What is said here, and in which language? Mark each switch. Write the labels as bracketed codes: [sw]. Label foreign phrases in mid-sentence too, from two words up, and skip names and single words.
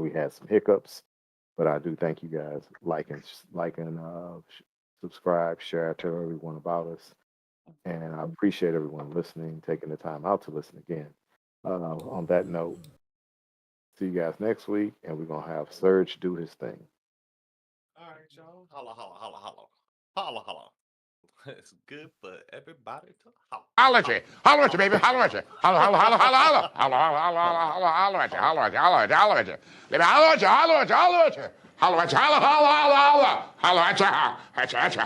[en] We had some hiccups, but I do thank you guys. Subscribe, share, tell everyone about us. And I appreciate everyone listening, taking the time out to listen again. On that note, see you guys next week, and we're going to have Serge do his thing. All right, y'all. Holla, holla, holla, holla. Holla, holla. It's good for everybody to holla. Holler at you. Holler at you, baby. Holler at you. Holler, holler, holler, holler, holler. Holler, holler, holler, holler, holler at you. Holler at you. Holler at you. Holler at you. Baby, holler at you. Holler at you. Holler at you. Holler at you. Holler, holler, holler, holler. Holler at you. At you.